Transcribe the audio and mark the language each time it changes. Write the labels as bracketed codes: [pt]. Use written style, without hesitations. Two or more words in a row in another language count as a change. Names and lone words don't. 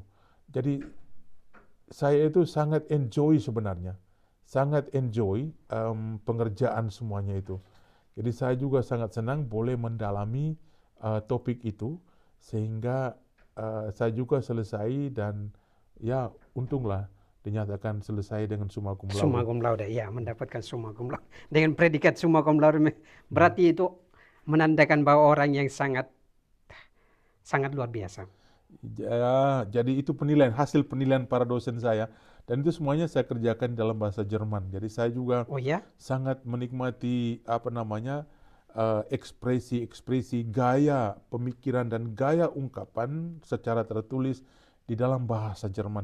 [id] Jadi saya itu sangat enjoy sebenarnya, sangat enjoy pengerjaan semuanya itu. Jadi saya juga sangat senang boleh mendalami topik itu sehingga saya juga selesai dan ya untunglah dinyatakan selesai dengan [la] summa cum laude. Summa cum laude, [id] ya, mendapatkan [la] summa cum laude. [id] Dengan predikat [la] summa cum laude [id] berarti itu menandakan bahwa orang yang sangat luar biasa. Ya, jadi itu hasil penilaian para dosen saya, dan itu semuanya saya kerjakan dalam bahasa Jerman. Jadi saya juga sangat menikmati ekspresi-ekspresi, gaya pemikiran dan gaya ungkapan secara tertulis di dalam bahasa Jerman.